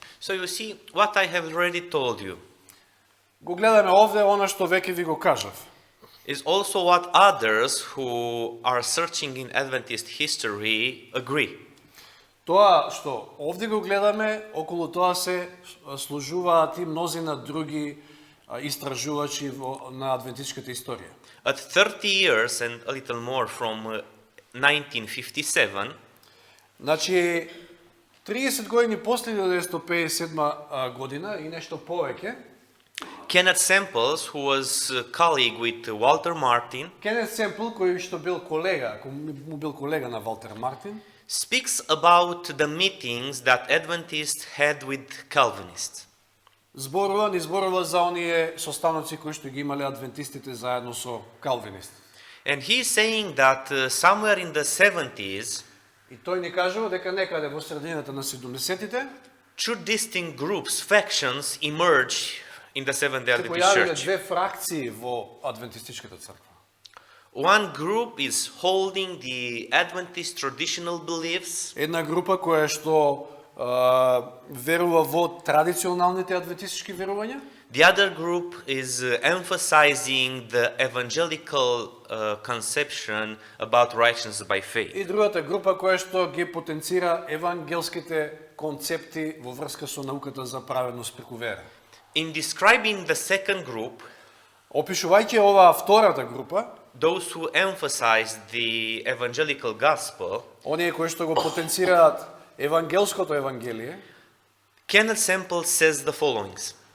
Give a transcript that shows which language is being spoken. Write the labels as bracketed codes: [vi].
[en] So you see, what I have already told you [mk] Го гледаме овде она што веќе ви го кажав. [en] is also what others who are searching in Adventist history agree. [mk] Тоа што овде го гледаме, околу тоа се служуваат и мнозина други истражувачи на адвентистичката историја. [en] At 30 years and a little more from 1957, [mk] Значи, 30 години после 1957 година и нешто повеќе, [en] Kenneth Samples, who was a colleague with Walter Martin, [mk] Кенет Семпл, кој што бил колега на Валтер Мартин, [en] speaks about the meetings that Adventists had with Calvinists. [mk] зборува за оние состаноци кои што ги имале адвентистите заедно со калвинисти. [en] And he is saying that somewhere in the 70s, [mk] И тој ни кажува дека некаде во средината на 70-тите [en] two distinct groups, factions, emerge in the Seventh-day [mk] се [en] Adventist [mk] појавиле [en] Church. [mk] две фракции во адвентистичката црква. [en] One group is holding the Adventist traditional beliefs, [mk] Една група која што верува во традиционалните адвентистички верувања, [en] the other group is emphasizing the evangelical conception about righteousness by faith. [mk] и другата група која што ги потенцира евангелските концепти во врска со науката за праведност преку вера. [en] In describing the second group, [mk] Опишувајќи оваа втората група, [en] those who emphasize the evangelical gospel, [mk] оние кои што го потенцираат евангелското евангелие, [en] Kenneth Semple says the following.